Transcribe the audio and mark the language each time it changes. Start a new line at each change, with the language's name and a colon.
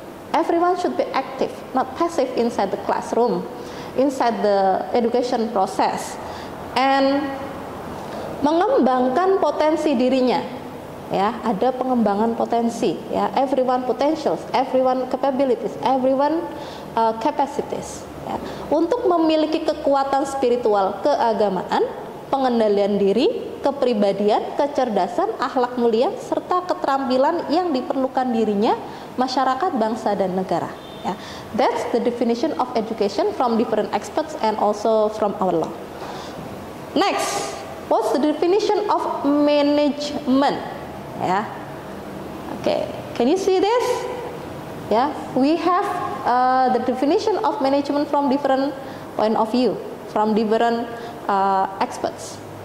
English: Everyone should be active, not passive inside the classroom, inside the education process, and
Indonesian: mengembangkan potensi dirinya. Ya, ada pengembangan potensi.
English: Ya, everyone potentials, everyone capabilities, everyone capacities.
Indonesian: Ya, untuk memiliki kekuatan spiritual, keagamaan, pengendalian diri, kepribadian, kecerdasan, akhlak mulia, serta keterampilan yang diperlukan dirinya, masyarakat, bangsa, dan negara.
English: Ya, that's the definition of education from different experts and also from our law. Next, what's the definition of management? Yeah, okay, can you see this? Yeah, we have the definition of management from different point of view, from different experts.